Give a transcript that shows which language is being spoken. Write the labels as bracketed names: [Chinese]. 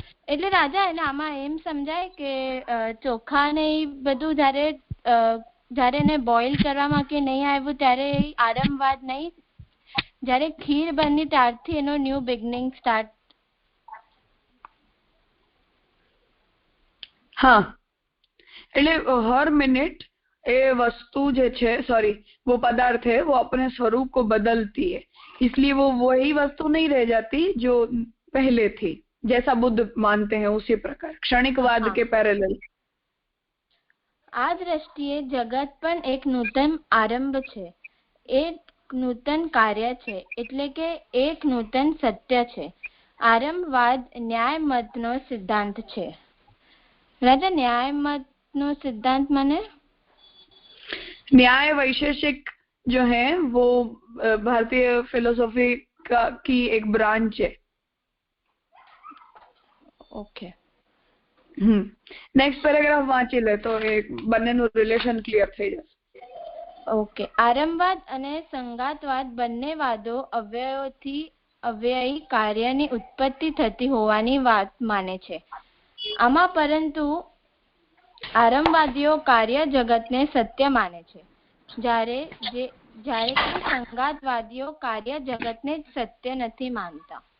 [Gujarati] એટલે રાજા એને આમાં એમ સમજાય કે ચોખા ને બધું જ્યારે એને બોઇલ કરવામાં કે નહીં આવ્યું ત્યારે આરંભવાદ નહીં, જ્યારે ખીર બની ત્યારથી એનો ન્યૂ બિગનિંગ સ્ટાર્ટ। [Hindi] हाँ, [Gujarati] એટલે [Hindi] हर मिनट ये वस्तु जो है, सॉरी वो पदार्थ है वो अपने स्वरूप को बदलती है, इसलिए वो वही वस्तु नहीं रह जाती जो पहले थी। जैसा बुद्ध मानते हैं उसी प्रकार क्षणिकवाद के पैरेलल। [Gujarati] આ દ્રષ્ટિએ જગત પણ એક નૂતન આરંભ છે, એક નૂતન કાર્ય છે, એટલે કે એક નૂતન સત્ય છે। આરંભવાદ ન્યાય મતનો સિદ્ધાંત છે। રાજા, ન્યાય મતનો સિદ્ધાંત મને [Hindi] न्याय वैशेषिक जो है वो भारतीय फिलोसॉफी की एक ब्रांच है। [English] okay, [Gujarati] नेक्स्ट पैराग्राफ वांची ले तो एक બંનેનું રિલેશન ક્લિયર થઈ જશે। ઓકે, આરંભવાદ અને સંગાતવાદ બંને વાદો અવ્યયી કાર્યની ઉત્પત્તિ થતી હોવાની વાત માને છે। આમાં પરંતુ આરંભવાદીઓ કાર્ય જગતને સત્ય માને છે, જ્યારે કે સંગાતવાદીઓ કાર્ય જગતને સત્ય નથી માનતા.